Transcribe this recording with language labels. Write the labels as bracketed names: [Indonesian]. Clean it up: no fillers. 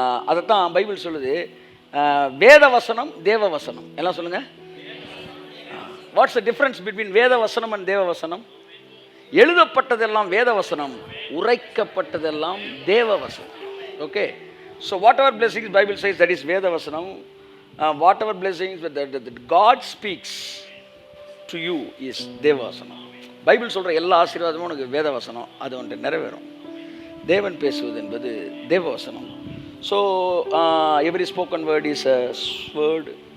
[Tamil] அதைத்தான் பைபிள் சொல்லுது. வேத வசனம், தேவ வசனம். எல்லாம் சொல்லுங்கள். [English] what's the difference between [Tamil] வேத வசனம் அண்ட் தேவ வசனம்? எழுதப்பட்டதெல்லாம் வேத வசனம், உரைக்கப்பட்டதெல்லாம் தேவ வசனம். Okay. [English] So whatever blessings Bible says that is வேத வசனம். Whatever blessings that God speaks to you is தேவ வசனம். [Tamil] பைபிள் சொல்கிற எல்லா ஆசீர்வாதமும் உனக்கு வேத வசனம், அது ஒன்று நிறைவேறும். தேவன் பேசுவது என்பது தேவ வசனம். [English] So every spoken word is a word.